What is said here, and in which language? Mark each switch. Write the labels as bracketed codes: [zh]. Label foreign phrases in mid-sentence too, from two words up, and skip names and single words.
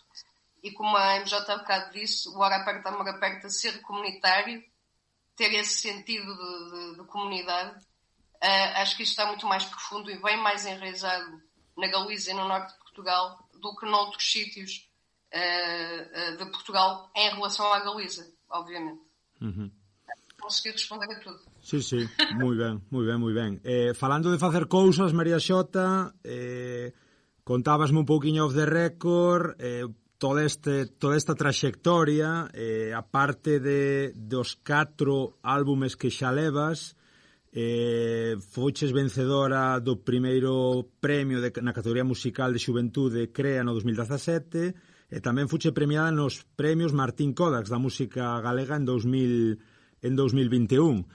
[pt] E como a MJ há bocado disse, o Hora Aperta, Amor Aperta, ser comunitário, ter esse sentido de comunidade, acho que isto está muito mais profundo e bem mais enraizado na Galiza e no norte de Portugal do que noutros sítios de Portugal em relação à Galiza, obviamente. Uhum. consegui responder a tudo. [gl] Sí, sí, moi ben, moi ben, moi ben. Falando de facer cousas, María Xota, contábasme un pouquiño [en] off the record, [gl] toda esta traxectoria, aparte dos 4 álbumes que xa levas, foches vencedora do primeiro premio na categoría musical de Xuventude CREA no 2017, e tamén fuche premiada nos premios Martín Kodax da música galega en 2021.